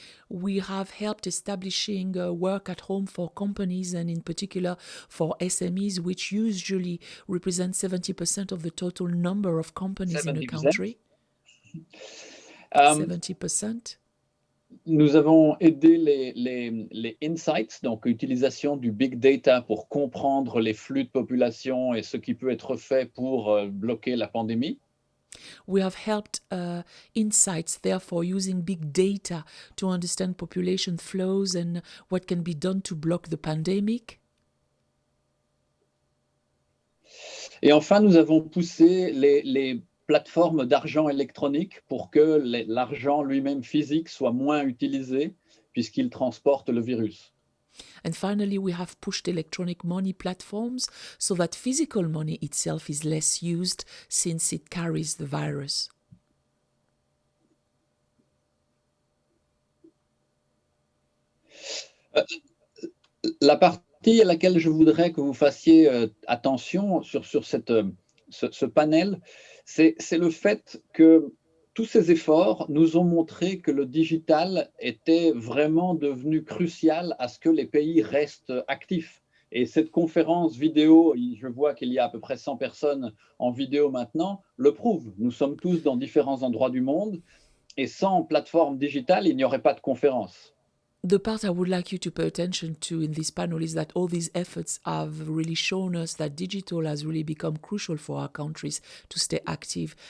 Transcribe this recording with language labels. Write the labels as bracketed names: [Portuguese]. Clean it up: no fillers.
[English] We have helped establishing work at home for companies and in particular for SMEs, which usually represent 70% of the total number of companies in a 70%. country. Euh, 70%. [French] Nous avons aidé les insights, donc utilisation du big data pour comprendre les flux de population et ce qui peut être fait pour bloquer la pandémie. [English] We have helped insights, therefore, using big data to understand population flows and what can be done to block the pandemic. [French] Et enfin, nous avons poussé les plateformes d'argent électronique pour que l'argent lui-même physique soit moins utilisé puisqu'il transporte le virus. [English] And finally, we have pushed electronic money platforms so that physical money itself is less used since it carries the virus. [French] La partie à laquelle je voudrais que vous fassiez attention sur ce panel, c'est le fait que tous ces efforts nous ont montré que le digital était vraiment devenu crucial à ce que les pays restent actifs. Et cette conférence vidéo, je vois qu'il y a à peu près 100 personnes en vidéo maintenant, le prouve. Nous sommes tous dans différents endroits du monde et sans plateforme digitale, il n'y aurait pas de conférence. [English] The part I would like you to pay attention to in this panel is that all these efforts have really shown us that digital has really become crucial for our countries to stay active.